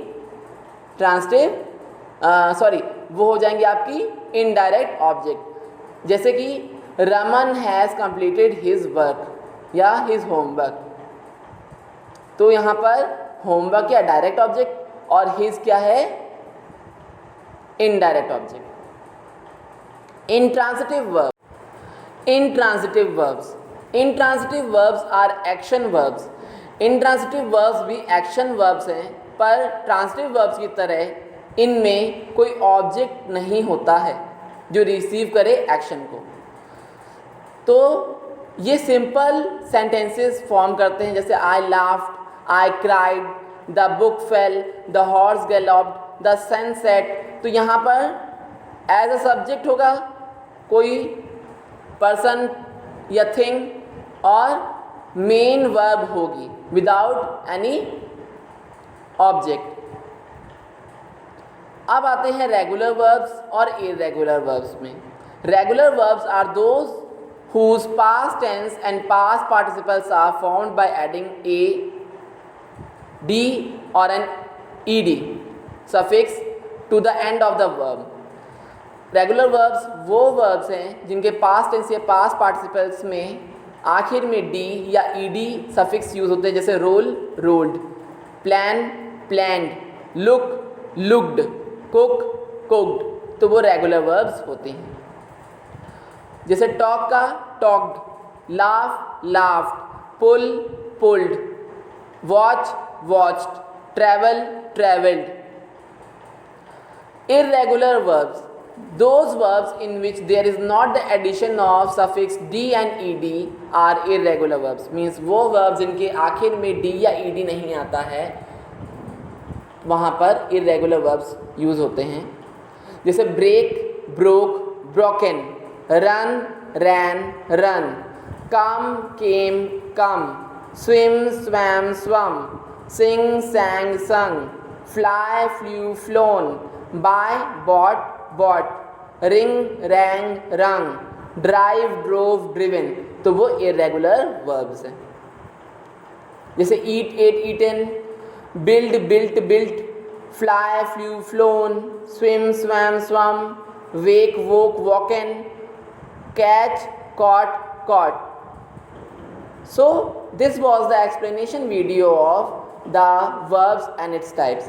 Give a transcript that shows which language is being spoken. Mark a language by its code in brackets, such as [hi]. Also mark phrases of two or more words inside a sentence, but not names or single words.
[hi] वो हो जाएंगी आपकी [en] indirect object. [hi] जैसे कि [en] Raman has completed his work ya his homework. [hi] तो यहाँ पर होमवर्क क्या [en] direct object [hi] और हिज क्या है [en] indirect object. Intransitive verbs. Intransitive verbs. Intransitive verbs are action verbs. Intransitive verbs [hi] भी [en] action verbs [hi] हैं, पर [en] transitive verbs [hi] की तरह इनमें कोई object नहीं होता है जो receive करे action को। तो ये [en] simple sentences form [hi] करते हैं, जैसे [en] I laughed, I cried, the book fell, the horse galloped, the sun set। [hi] तो यहाँ पर [en] as a subject [hi] होगा कोई पर्सन या थिंग और [en] main verb [hi] होगी [en] without any object. [hi] अब आते हैं [en] regular verbs [hi] और [en] irregular verbs [hi] में। [en] regular verbs are those whose past tense and past participles are formed by adding a, d or an ed suffix to the end of the verb। regular verbs [hi] वो वर्ब्स हैं जिनके [en] past tense [hi] या [en] past participles [hi] में आखिर में डी या [en] ed suffix use [hi] होते हैं, जैसे [en] roll rolled, plan planned, look looked, cook cooked. [hi] तो वो [en] regular verbs [hi] होते हैं। जैसे टॉक का [en] talked, laugh laughed, pull pulled, watch watched, travel travelled. irregular verbs, those verbs in which there is not the addition of suffix d and ed are irregular verbs। [hi] means वो verbs जिनके आखिर में d या ed नहीं आता है वहाँ पर [en] irregular verbs [hi] यूज होते हैं। [en] जैसे break broke broken, run ran run, come came come, swim swam swum, sing sang sung, fly flew flown, buy bought bought, ring rang rung, drive drove driven। [hi] तो वो [en] irregular verbs [hi] हैं। [en] जैसे eat ate eaten, build built built, fly flew flown, swim swam swum, wake woke woken, catch caught caught। So this was the explanation video of the verbs and its types।